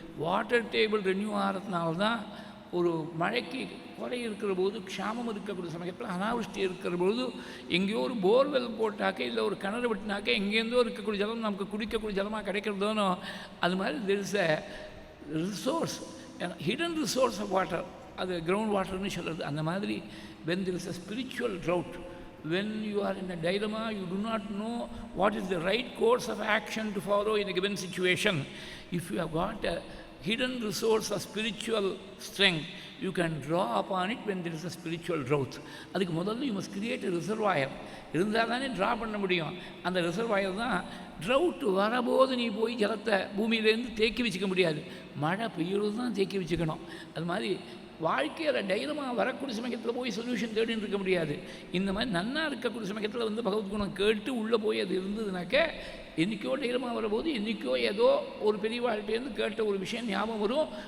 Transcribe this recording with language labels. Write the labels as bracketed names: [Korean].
[Tamil] Water table renew ஆகிறதுனால தான் ஒரு மழைக்கு குறை இருக்கிற போது, க்ஷாமம் இருக்கக்கூடிய சமயத்தில், அனாவஷ்டி இருக்கிற போது எங்கேயோ ஒரு போர்வெல் போட்டாக்க, இல்லை ஒரு கிணறு விட்டுனாக்க எங்கேருந்தோ இருக்கக்கூடிய ஜலம் நமக்கு குடிக்கக்கூடிய ஜலமாக கிடைக்கிறதோனோ, அது மாதிரி [English] there is a resource, hidden resource of water, [Tamil] அது கிரவுண்ட் வாட்டர்னு சொல்கிறது. அந்த மாதிரி [English] when there is a spiritual drought, when you are in a dilemma, you do not know what is the right course of action to follow in a given situation, if you have got a hidden resource of spiritual strength, you can draw upon it when there is a spiritual drought. [Tamil] அதுக்கு முதல்ல [English] you must create a reservoir. [Tamil] இருந்தால் தானே draw பண்ண முடியும். அந்த reservoir தான் trout வரபோது நீ போய் ஜலத்தை பூமியிலேருந்து தேக்கி வச்சுக்க முடியாது, மழை பெய்யுறது தான் தேக்கி வச்சுக்கணும். அது மாதிரி வாழ்க்கையில் தைரியமாக வரக்கூடிய சமயத்தில் போய் சொல்யூஷன் தேடின்னு இருக்க முடியாது. இந்த மாதிரி நன்னா இருக்கக்கூடிய சமயத்தில் வந்து பகவத்குணம் கேட்டு உள்ளே போய் அது இருந்ததுனாக்க, என்றைக்கோ தைரியமாக வரபோது என்றைக்கோ ஏதோ ஒரு பெரிய வாழ்க்கையிலேருந்து கேட்ட ஒரு விஷயம் ஞாபகம் வரும்.